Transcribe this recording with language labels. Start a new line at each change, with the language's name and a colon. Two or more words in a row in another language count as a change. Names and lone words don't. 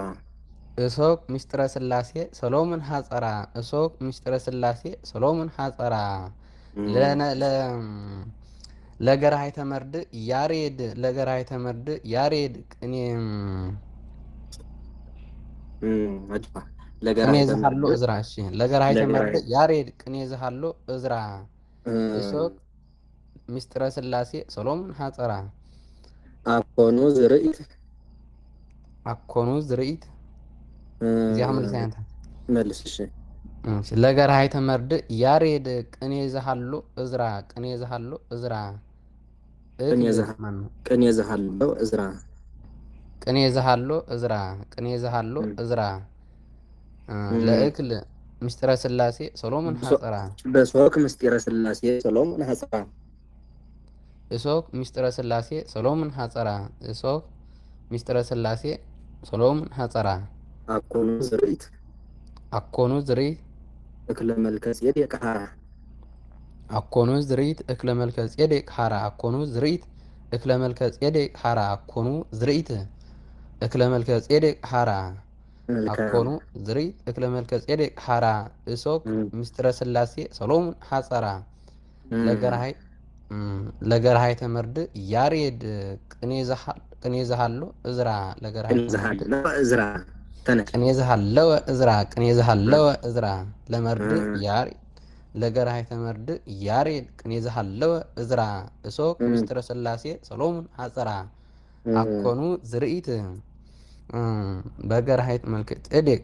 Geez: እሶክ ምስጢረ ስላሴ ሶሎሞን ሀፀራ እሶክ ምስጢረ ስላሴ ሶሎሞን ሀፀራ ለገራሂተ መርድእ ያሬድ ለገራሂተ መርድእ ያሬድ ቅኔ ዝሃሎ እዝራ እሺ ለገራሂተ መርድእ ያሬድ ቅኔ ዝሃሎ እዝራ እሶክ ምስጢረ ስላሴ ሶሎሞን ሀፀራ አኮኑ ዝርኢት አኮኑ ዝርኢት
Amharic: እዚያ መልሳይንታ መልስ እሺ
Geez: ለገራሂተ መርድእ ያሬድ ቅኔ ዝሃሎ እዝራ ቅኔ ዝሃሎ እዝራ ቅኔ ዝሃሎ እዝራ ቅኔ ዝሃሎ እዝራ ቅኔ ዝሃሎ እዝራ ለእክል ምስጢረ ስላሴ ሰሎሞን ሐፀራ በሶክ ምስጢረ ስላሴ ሰሎሞን ሐፀራ እሶክ ምስጢረ ስላሴ ሰሎሞን ሐፀራ እሶክ ምስጢረ ስላሴ ሰሎሞን ሐፀራ አኮኑ ዝርኢት አኮኑ ዝርኢት እክለ መልከ ጼዴቅ ሐራ አኮኑ ዝርኢት እክለ መልከ ጼዴቅ ሐራ አኮኑ ዝርኢት እክለ መልከ ጼዴቅ ሐራ አኮኑ ዝርኢት እክለ መልከ ጼዴቅ ሐራ አኮኑ ዝርኢት እክለ መልከ ጼዴቅ ሐራ እሶክ ምስጢረ ስላሴ ሰሎሞን ሐፀራ ለገርሃይ ተመርድ ያሬድ ቅኔ ዝሃሎ እዝራ ለገርሃይ እዝራ ቅኔ ዝሃለወ እዝራ ቅኔ ዝሃለወ እዝራ ለመርድ ያሬድ ለገርሃይ ተመርድ ያሬድ ቅኔ ዝሃለወ እዝራ እሶክ ምስጢረ ስላሴ ሰሎሞን ሐፀራ አኮኑ ዝርኢት በገርሃይ መልከ ጼዴቅ